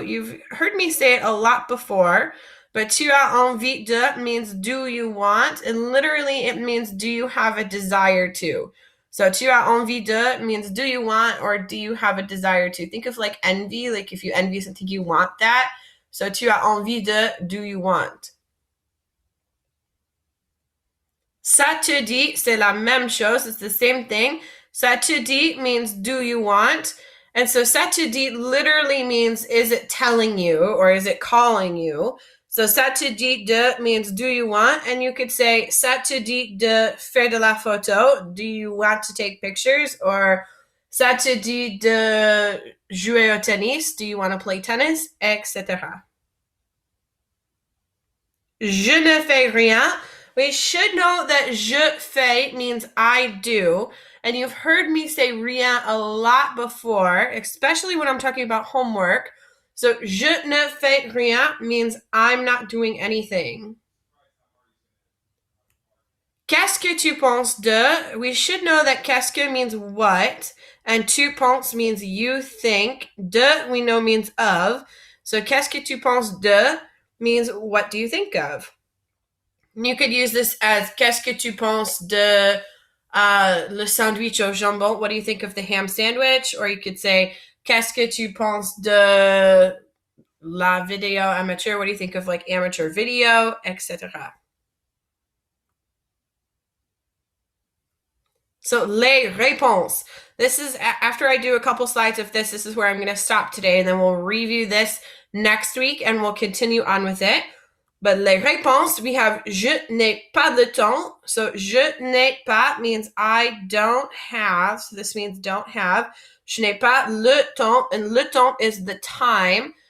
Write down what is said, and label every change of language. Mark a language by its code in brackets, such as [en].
[en] You've heard me say it a lot before, but tu as envie de means do you want, and literally it means do you have a desire to. So tu as envie de means do you want or do you have a desire to. Think of like envy, like if you envy something, you want that. So tu as envie de, do you want. [fr] Ça te dit, c'est la même chose, [en] it's the same thing. Ça te dit means do you want? And so ça te dit literally means is it telling you or is it calling you? So ça te dit de means do you want? And you could say [fr] ça te dit de faire de la photo? [en] Do you want to take pictures? [fr] Or ça te dit de jouer au tennis? [en] Do you want to play tennis? Etc. [fr] Je ne fais rien. [en] We should know that je fais means I do. And you've heard me say rien a lot before, especially when I'm talking about homework. So [fr] je ne fais rien [en] means I'm not doing anything. [fr] Qu'est-ce que tu penses de? [en] We should know that qu'est-ce que means what, and tu penses means you think. De, we know means of. So [fr] qu'est-ce que tu penses de [en] means what do you think of? You could use this as [fr] qu'est-ce que tu penses de le sandwich au jambon? [en] What do you think of the ham sandwich? Or you could say [fr] qu'est-ce que tu penses de la vidéo amateur? [en] What do you think of like amateur video, etc. So les réponses. This is after I do a couple slides of this. This is where I'm going to stop today, and then we'll review this next week, and we'll continue on with it. [fr] But les réponses, [en] we have [fr] je n'ai pas de temps. [en] So [fr] je n'ai pas [en] means I don't have. So this means don't have. [fr] Je n'ai pas le temps, [en] and le temps is the time.